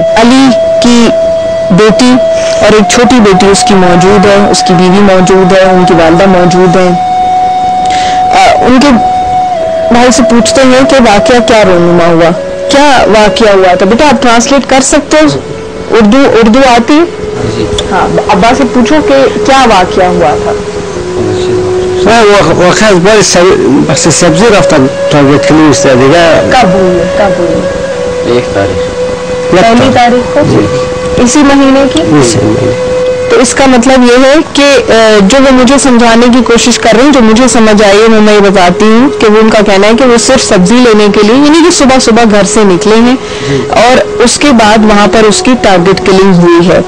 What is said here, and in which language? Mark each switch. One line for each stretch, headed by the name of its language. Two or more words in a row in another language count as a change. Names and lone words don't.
Urdu: علی کی بیٹی اور ایک چھوٹی بیٹی اس کی موجود ہے، اس کی بیوی موجود ہے، ان کی والدہ موجود ہے۔ ان کے بھائی سے پوچھتے ہیں کہ واقعہ کیا رونما ہوا، کیا واقعہ ہوا تھا؟ بیٹا آپ ٹرانسلیٹ کر سکتے ہو؟ اردو آتی ہے؟ ہاں، ابا سے پوچھو کہ کیا واقعہ ہوا تھا۔
Persian: واقعا بخش سبزی رفتن
English: target killing
Persian: است دیگه.
Urdu: کب ہوئی؟ 1 تاریخ، پہلی تاریخ کو اسی مہینے کی۔ تو اس کا مطلب یہ ہے کہ جو وہ مجھے سمجھانے کی کوشش کر رہے ہیں، جو مجھے سمجھ آئی ہے میں یہ بتاتی ہوں کہ وہ ان کا کہنا ہے کہ وہ صرف سبزی لینے کے لیے یعنی کہ صبح صبح گھر سے نکلے ہیں اور اس کے بعد وہاں پر اس کی
English: target killing
Urdu: ہوئی ہے۔